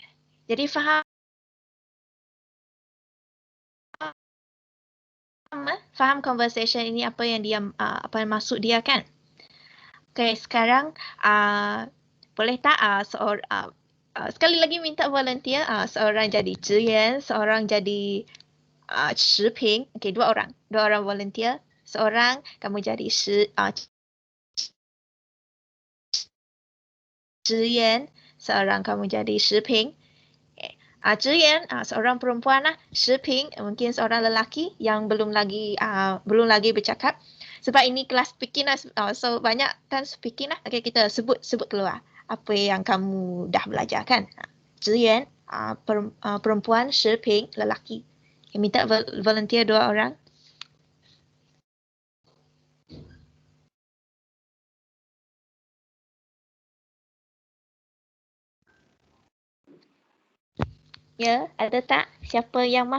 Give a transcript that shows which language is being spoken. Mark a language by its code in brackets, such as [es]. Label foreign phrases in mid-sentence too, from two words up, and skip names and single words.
[ms] Jadi faham conversation ini apa yang dia apa maksud dia kan? Okay, sekarang boleh tak sekali lagi minta volunteer, seorang jadi 职员, seorang jadi 视频. Okay, dua orang volunteer. Seorang kamu jadi 职员, seorang kamu jadi 视频. Okay. 职员 seorang perempuan lah, 视频 mungkin seorang lelaki yang belum lagi bercakap. Sebab ini kelas speaking lah, so banyak kan speaking lah. Okay, kita sebut keluar apa yang kamu dah belajar kan. 职员 perempuan, 视频 lelaki. Okay, minta volunteer 2 orang. Ya, ada tak?